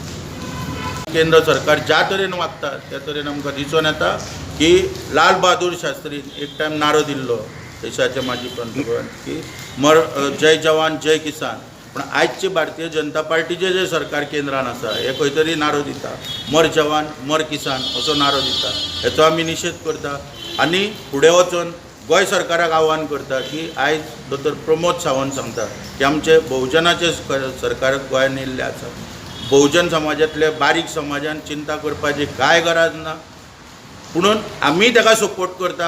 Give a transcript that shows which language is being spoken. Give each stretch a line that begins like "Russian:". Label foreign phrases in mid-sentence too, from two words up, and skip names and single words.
Konkani: केंद्र सरकार ज्या तरेन वागता त्या तरेन आमकां दिसून येता की लाल बहादूर शास्त्रीन एक टायम नारो दिल्लो देशाचे माजी पंतप्रधान की
Hindi: जय जवान जय किसान
Konkani: पण आयजचे भारतीय जनता पार्टीचे जे सरकार केंद्रान आसा हे खंय तरी नारो दिता
Hindi: मर जवान मर किसान
Konkani: असो नारो दिता. हेचो आमी निशेध करता आनी फुडें वचून गोंय सरकाराक आव्हान करता की आयज दोतोर प्रमोद सावंत सांगता की आमचे बहुजनाचे सरकार गोंयांत येयल्लें आसा. बहुजन समाजांतल्या बारीक समाजान चिंता करपाची कांय गरज ना पुणून आमी ताका सपोर्ट करता.